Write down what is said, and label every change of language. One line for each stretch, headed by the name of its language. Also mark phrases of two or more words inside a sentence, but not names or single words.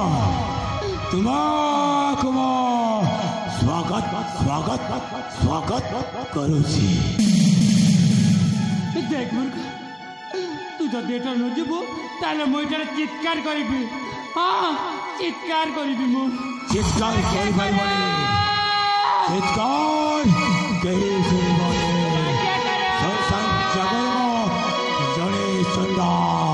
Odia: ତୁମକୁ ସ୍ୱାଗତ ସ୍ୱାଗତ ସ୍ୱାଗତ କରୁଛି।
Bangla: দেখ মূর্খ, তুই যদি এটা
Odia: ନ ଯିବୁ ତାହେଲେ ମୁଁ ଏଠାରେ ଚିତ୍କାର କରିବି। ହଁ ଚିତ୍କାର କରିବି ମୁଁ। ଚିତ୍କାର କରିପାରିବନି, ଚିତ୍କାର କେହି ଶୁଣିବନି। ଜଣେ ସୁନ୍ଦର